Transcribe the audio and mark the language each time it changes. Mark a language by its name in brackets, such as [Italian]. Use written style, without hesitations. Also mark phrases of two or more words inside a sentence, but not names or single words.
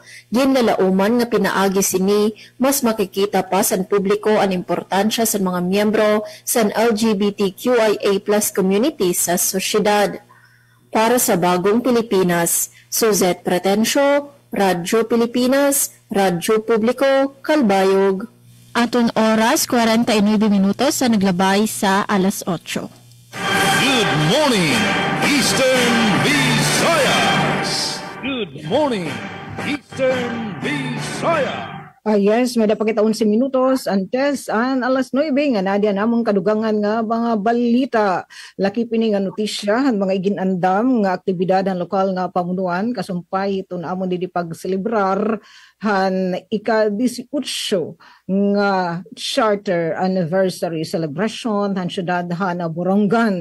[Waray] Ginlalauman nga pinaagi sini, mas makikita pa sa publiko ang importansya sa mga miyembro sa LGBTQIA+ community sa sosyedad. Para sa Bagong Pilipinas, Suzette Pretencio, Radyo Pilipinas, Radyo Publiko, Calbayog. Aton oras, 49 minutos sa naglabay sa alas 8. [English] Good morning, Eastern Visayas. Good morning, Eastern Visayas. [Waray] Yes, may dapat kita 11 minutos antes an alas 9 nga nadya namong kadugangan nga mga balita. Laki pini nga notisya ang mga iginandam nga aktibidad ang lokal nga pamunuan kasumpay ito na amon di pagselebrar han ika-18 nga [English] charter anniversary celebration [Waray] han syudad han Borongan.